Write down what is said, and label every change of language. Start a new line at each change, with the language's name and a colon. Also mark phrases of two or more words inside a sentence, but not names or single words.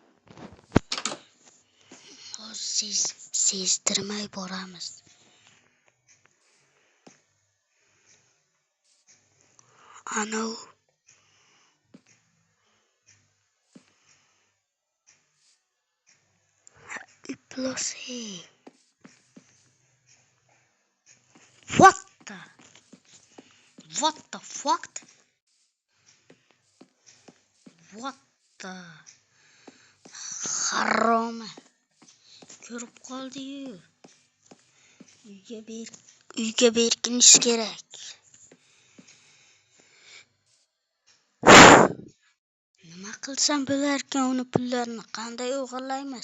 Uzbek: Hozir sezdirmay boramiz. Ano Iplosi.
English: What the fuck? What the harom.
Uzbek: Ko'rib qoldi-yu. Uyga berkinish kerak. Nima qilsam bo'larkan uni pullarini qanday o'g'irlaymiz?